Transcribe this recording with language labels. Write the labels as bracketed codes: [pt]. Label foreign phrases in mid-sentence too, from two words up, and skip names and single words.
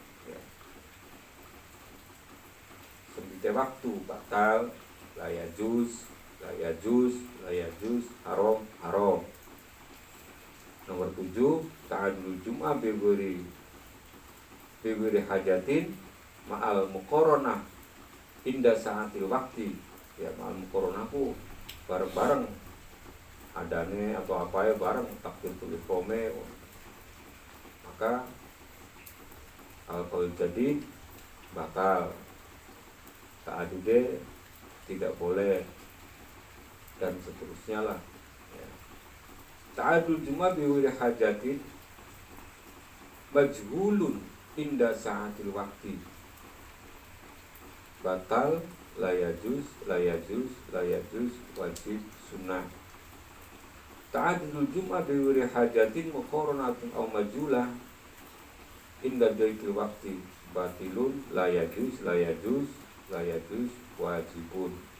[id] Sempitnya waktu batal [ar] لا يجوز حرام. Nomor 7 تعدد الجمعة بغير حاجة مع المقارنة عند ساعة الوقت. [id] Ya [ar] مع المقارنة [id] ku bareng-bareng adane atau apa ya bareng [ar] تكبيرة الإحرام [id] maka [ar] القول الجديد [id] batal. Ta'adude tidak boleh dan seterusnya lah ya. [ar] تعدد الجمعة بغير حاجة مجهول عند ساعة الوقت باطل لا يجوز واجب سنة. تعدد الجمعة بغير حاجة مقارنة أو مجهولة عند ضيق الوقت باطل لا يجوز واجب.